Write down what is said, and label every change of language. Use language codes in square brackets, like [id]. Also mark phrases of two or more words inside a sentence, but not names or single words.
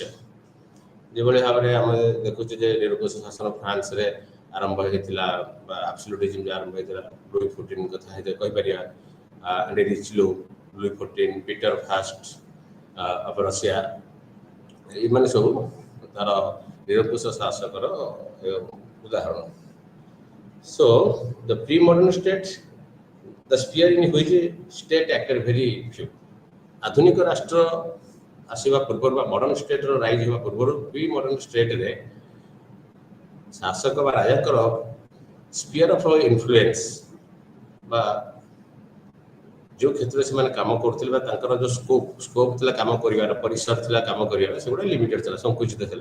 [or] ଯେଭଳି ଭାବରେ ଆମେ ଦେଖୁଛୁ ଯେ ନିରଙ୍କୁଶ ଶାସନ ଫ୍ରାନ୍ସରେ ଆରମ୍ଭ ହୋଇଥିଲା ବା ଆବସୋଲ୍ୟୁଟିଜମ୍ ଆରମ୍ଭ ହୋଇଥିଲା, ଲୁଇ XIV କଥା କହିପାରିବା, ରିଚଲୁ, ଲୁଇ XIV, ପିଟର ଫାଷ୍ଟ ଅଫ୍ ରଷିଆ, ଏମାନେ ସବୁ ତାର ନିରଙ୍କୁଶ ଶାସକର ଉଦାହରଣ। [en] So the pre-modern state, the sphere in which state acted very few. [or] ଆଧୁନିକ ରାଷ୍ଟ୍ର ଆସିବା ପୂର୍ବରୁ ବା [en] modern state's rise [or] ହେବା ପୂର୍ବରୁ [en] pre modern state [or] ଶାସକ ବା ରାଜାଙ୍କର [en] sphere of influence [or] ବା ଯେଉଁ କ୍ଷେତ୍ରରେ ସେମାନେ କାମ କରୁଥିଲେ ବା ତାଙ୍କର ଯେଉଁ ସ୍କୋପ୍ ଥିଲା କାମ କରିବାର, ପରିସର ଥିଲା କାମ କରିବାର, ସେଗୁଡ଼ା ଲିମିଟେଡ୍ ଥିଲା, ସଂକୁଚିତ ଥିଲା।